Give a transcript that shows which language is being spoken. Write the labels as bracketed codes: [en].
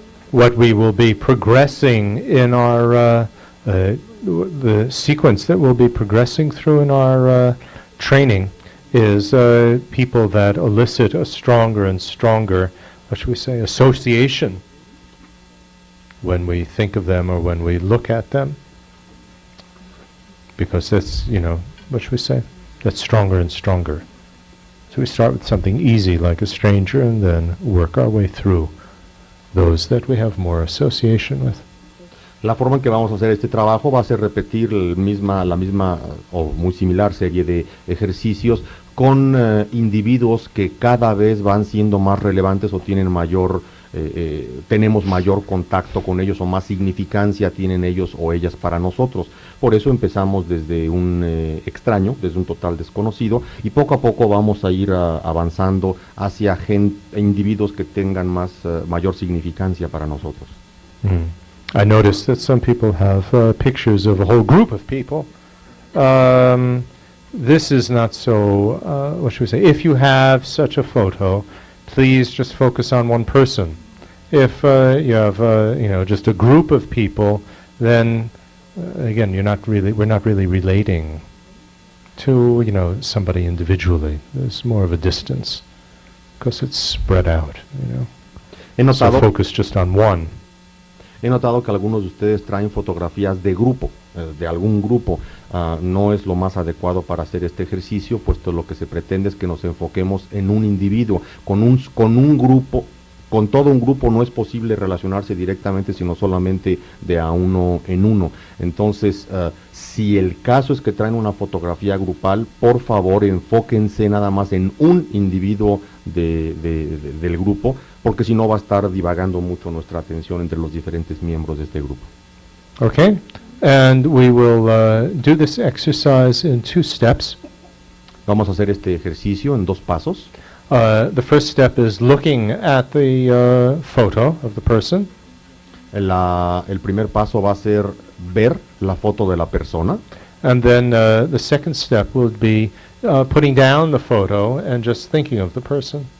[en] What we will be progressing in our, the sequence that we'll be progressing through in our training is people that elicit a stronger and stronger, what should we say, association when we think of them or when we look at them. Because that's, what should we say, that's stronger and stronger. So we start with something easy like a stranger and then work our way through those that we have more association with. [es] La forma en que vamos a hacer este trabajo va a ser repetir la misma o muy similar serie de ejercicios con individuos que cada vez van siendo más relevantes o tienen mayor tenemos mayor contacto con ellos o más significancia tienen ellos o ellas para nosotros. Por eso empezamos desde un extraño, desde un total desconocido, y poco a poco vamos a ir avanzando hacia individuos que tengan mayor significancia para nosotros. [en] I noticed that some people have pictures of a whole group of people. This is not so, what should we say? If you have such a photo, please just focus on one person. If you have, just a group of people, then again, we're not really relating to, somebody individually. There's more of a distance because it's spread out, So focus just on one. [es] He notado que algunos de ustedes traen fotografías de grupo, de algún grupo. No es lo más adecuado para hacer este ejercicio, puesto lo que se pretende es que nos enfoquemos en un individuo. Con un grupo, con todo un grupo no es posible relacionarse directamente, sino solamente de a uno en uno. Entonces, si el caso es que traen una fotografía grupal, por favor enfóquense nada más en un individuo del grupo, porque si no va a estar divagando mucho nuestra atención entre los diferentes miembros de este grupo. [en] Okay, and we will do this exercise in 2 steps. [es] Vamos a hacer este ejercicio en 2 pasos. [en] The first step is looking at the photo of the person. [es] El primer paso va a ser ver la foto de la persona. [en] And then the second step will be putting down the photo and just thinking of the person.